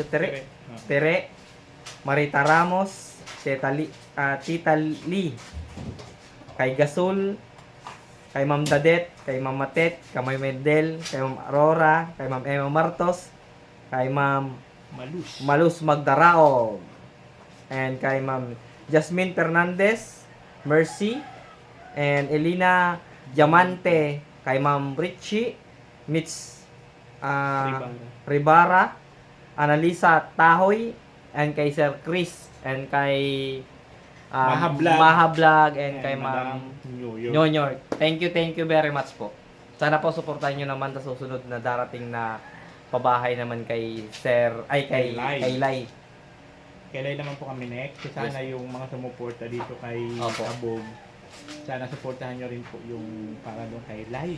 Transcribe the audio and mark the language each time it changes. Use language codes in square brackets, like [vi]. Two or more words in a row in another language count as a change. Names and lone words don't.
[tl] Tere, Marita Ramos, Tita Lee, kay Gasol, kay Ma'am Dadet, kay Ma'am Matet, kay Ma'am Medel, kay Ma'am Aurora, kay Ma'am Emma Martos, kay Ma'am Malus Magdarao, and kay Ma'am Jasmine Fernandez, Mercy, and Elina Diamante, kay Ma'am Richie, Mitch Ribara, Analisa Tahoy, and kay Sir Chris, and kay Mahablag, and kay Ma'am Nyonyor. [en] Thank you very much po. [tl] Sana po suportahan nyo naman sa susunod na darating na pabahay naman kay kay Lai. Kailan naman po kami next. So, sana yung mga sumuporta dito kay Kabog, sana supportahan nyo rin po yung para doon kay Lai.